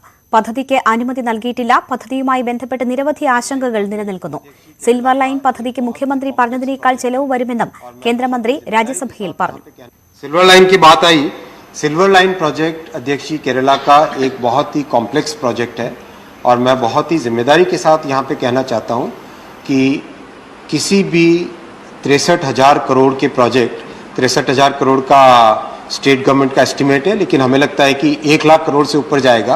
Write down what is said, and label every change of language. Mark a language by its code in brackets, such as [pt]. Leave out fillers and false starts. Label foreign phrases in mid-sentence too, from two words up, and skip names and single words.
[ml] പദ്ധതിക്ക് അനുമതി നൽകിയിട്ടില്ല. പദ്ധതിയുമായി ബന്ധപ്പെട്ട് നിരവധി ആശങ്കകൾ നിലനിൽക്കുന്നു. സിൽവർ ലൈൻ പദ്ധതിക്ക് മുഖ്യമന്ത്രി പറഞ്ഞതിനേക്കാൾ ചെലവ് വരുമെന്നും കേന്ദ്രമന്ത്രി രാജ്യസഭയിൽ പറഞ്ഞു. [hi] सिल्वर लाइन की बात आई. सिल्वर लाइन प्रोजेक्ट अध्यक्ष जी केरला का एक बहुत ही [en] complex project [hi] है और मैं बहुत ही जिम्मेदारी के साथ यहाँ पे कहना चाहता हूँ कि किसी भी 63,000 करोड़ के प्रोजेक्ट, 63,000 करोड़ का [en] state government [hi] का एस्टिमेट है, लेकिन हमें लगता है कि 1 लाख करोड़ से ऊपर जाएगा.